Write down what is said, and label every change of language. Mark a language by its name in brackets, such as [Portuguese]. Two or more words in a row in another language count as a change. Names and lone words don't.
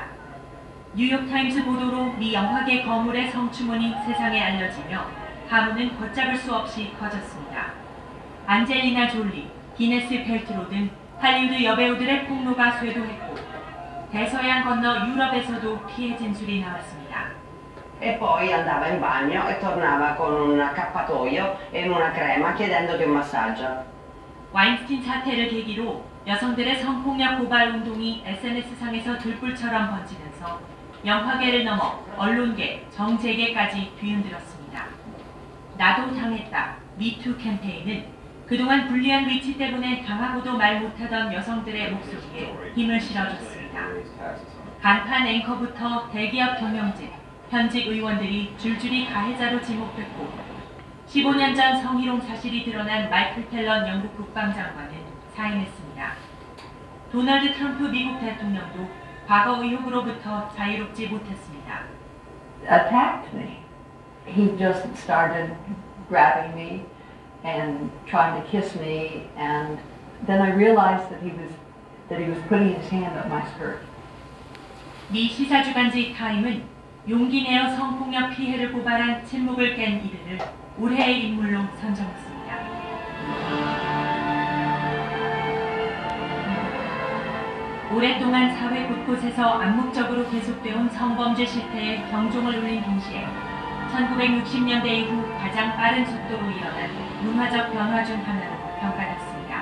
[Korean] 뉴욕타임즈 보도로 미 영화계 거물의 성추문이 세상에 알려지며 파문은 걷잡을 수 없이 커졌습니다. 안젤리나 졸리, 기네스 펠트로 등 할리우드 여배우들의 폭로가 쇄도했고 대서양 건너 유럽에서도 피해 진술이 나왔습니다. [Italian] E poi andava in bagno e tornava con un accappatoio e una crema chiedendoti un massaggio. [Korean] 와인스타인 사태를 계기로 여성들의 성폭력 고발 운동이 SNS상에서 들불처럼 번지면서 영화계를 넘어 언론계, 정재계까지 뒤흔들었습니다. 나도 당했다. 미투 캠페인은 그동안 불리한 위치 때문에 당하고도 말 못하던 여성들의 목소리에 힘을 실어줬습니다. 간판 앵커부터 대기업 경영진, 현직 의원들이 줄줄이 가해자로 지목됐고 15년 전 성희롱 사실이 드러난 마이클 팰런 영국 국방장관은 사임했습니다. 도널드 트럼프 미국 대통령도 과거 의혹으로부터 자유롭지 못했습니다. [English] Attacked me. He just started grabbing me and trying to kiss me, and then I realized that he was putting his hand up my skirt. [Korean] 미 시사주간지 타임은 용기 내어 성폭력 피해를 고발한 침묵을 깬 이들을 올해의 인물로 선정했습니다. 오랫동안 사회 곳곳에서 암묵적으로 계속되어온 성범죄 실태에 경종을 울린 동시에 1960년대 이후 가장 빠른 속도로 일어난 문화적 변화 중 하나로 평가됐습니다.